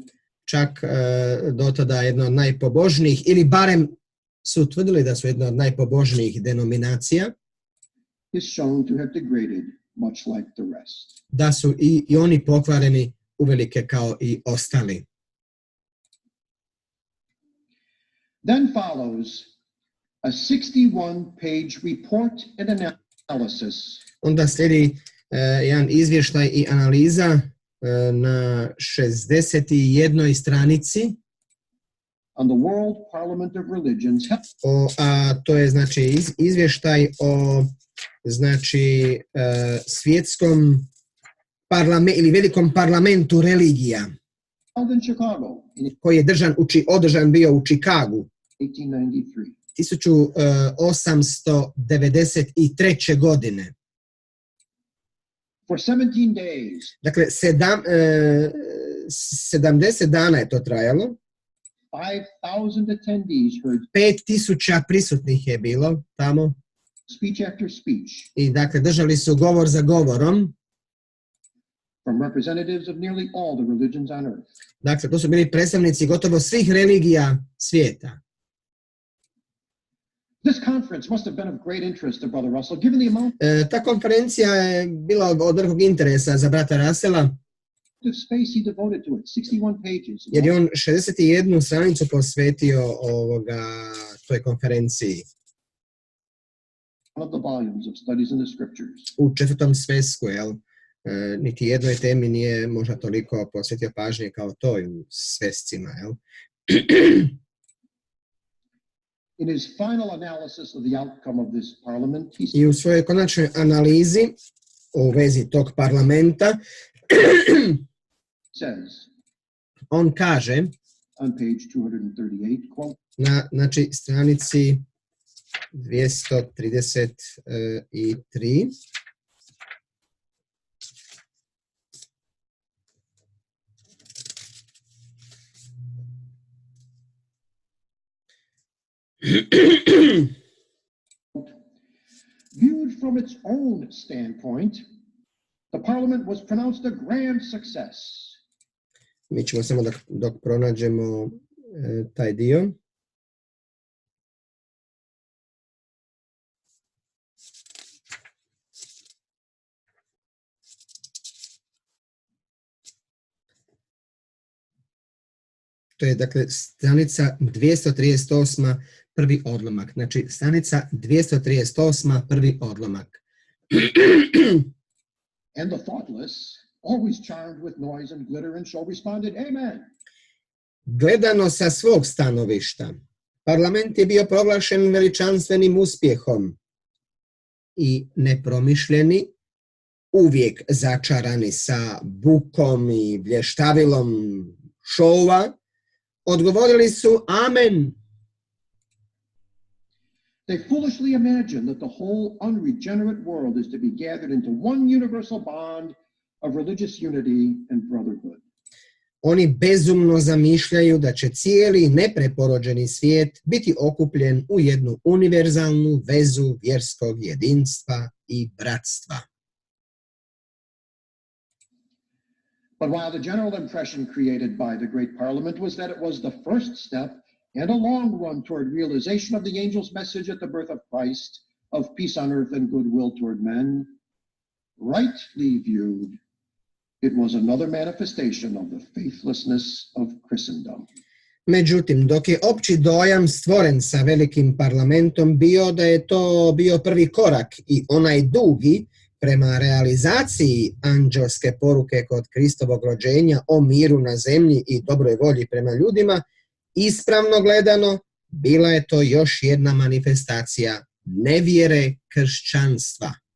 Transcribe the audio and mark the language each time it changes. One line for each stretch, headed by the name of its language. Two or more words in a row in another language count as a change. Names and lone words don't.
Croatian: čak do tada jedna od najpobožnijih, ili barem su tvrdili da su jedna od najpobožnijih denominacija,
English: is shown to have degraded much like the rest.
Croatian: Da su i oni pokvareni uvelike kao i ostali.
English: Then follows a 61-page report and analysis.
Croatian: Onda slijedi jedan izvještaj i analiza na 61 stranici.
English: On the World Parliament of Religions.
Croatian: To je znači izvještaj o znači svjetskom parlamentu ili velikom parlamentu religija koji je održan bio u Chicagu 1893. godine.
English: For 17 days.
Croatian: Dakle, 70 dana je to trajalo.
English: 5,000 attendees heard
Croatian: 5,000 prisutnih je bilo tamo.
English: Speech after speech.
Croatian: I dakle, držali su govor za govorom.
English: From representatives of nearly all the religions on earth.
Croatian: Dakle, to su bili predstavnici gotovo svih religija svijeta.
English: This conference must have been of great interest to Brother Russell, given the amount
Croatian: Ta konferencija je bila od velikog interesa za brata Russella,
English: of space he devoted to it, 61 pages.
Croatian: jer je on 61 stranicu posvetio toj konferenciji.
English: One of the volumes of studies in the scriptures.
Croatian: U 4. svesku, niti jednoj temi nije možda toliko posvetio pažnje kao toj u svescima,
English: In his final analysis of the outcome of this parliament, he
Croatian: I u svojoj konačnoj analizi u vezi tog parlamenta
English: says,
Croatian: on kaže
English: on page 238, quote,
Croatian: na znači stranici 233,
English: viewed from its own standpoint, the parliament was pronounced a grand success.
Croatian: Mi ćemo samo dok pronađemo taj dio. To je dakle stranica 238. prvi odlomak. Znači stranica 238. prvi odlomak.
English: And the thoughtless, always charmed with noise and glitter and show, responded, Amen.
Croatian: Gledano sa svog stanovišta, Parlament je bio proglašen veličanstvenim uspjehom i nepromišljeni, uvijek začarani sa bukom i blještavilo šova, odgovorili su amen.
English: They foolishly imagine that the whole unregenerate world is to be gathered into one universal bond of religious unity and brotherhood.
Croatian: Oni bezumno zamišljaju da će cijeli nepreporođeni svijet biti okupljen u jednu univerzalnu vezu vjerskog jedinstva i bratstva.
English: But while the general impression created by the Great Parliament was that it was the first step and a long run toward realization of the angel's message at the birth of Christ, of peace on earth and goodwill toward men, rightly viewed, it was another manifestation of the faithlessness of Christendom.
Croatian: Međutim, dok je opći dojam stvoren sa velikim parlamentom bio da je to bio prvi korak i onaj dugi prema realizaciji anđelske poruke kod Kristovog rođenja o miru na zemlji i dobroj volji prema ljudima, ispravno gledano, bila je to još jedna manifestacija nevjere kršćanstva.